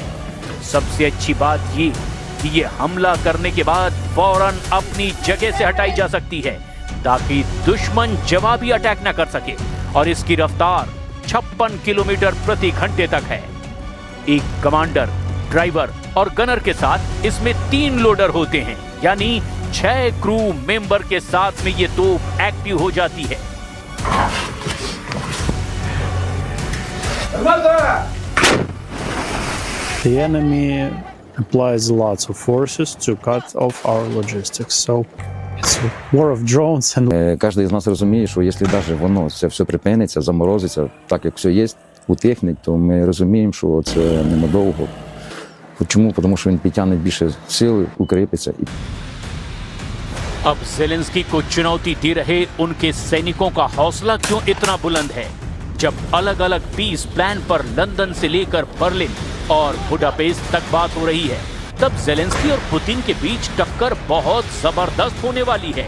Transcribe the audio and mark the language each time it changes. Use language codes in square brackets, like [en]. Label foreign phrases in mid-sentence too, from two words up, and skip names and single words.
[hi] सबसे अच्छी बात ये कि ये हमला करने के बाद फौरन अपनी जगह से हटाई जा सकती है ताकि दुश्मन जवाबी अटैक न कर सके, और इसकी रफ्तार 56 किलोमीटर प्रति घंटे तक है। एक कमांडर, ड्राइवर और गनर के साथ इसमें 3 लोडर होते हैं, यानी 6 [en] crew member [hi] के साथ में ये तोप एक्टिव हो जाती है। [en] The enemy applies lots of forces to cut off our logistics. So it's a war of drones and [uk] Кожен із нас розуміє, що якщо навіть воно це все припиниться, заморозиться, так як все є, утихне, то ми розуміємо, що це ненадовго. Чому? Тому що він підтягне більше сили, укріпиться. [hi] अब जेलेंस्की को चुनौती दे रहे उनके सैनिकों का हौसला क्यों इतना बुलंद है? जब अलग अलग [en] peace plan [hi] पर लंदन से लेकर बर्लिन और बुडापेस्ट तक बात हो रही है, तब जेलेंस्की और पुतिन के बीच टक्कर बहुत जबरदस्त होने वाली है।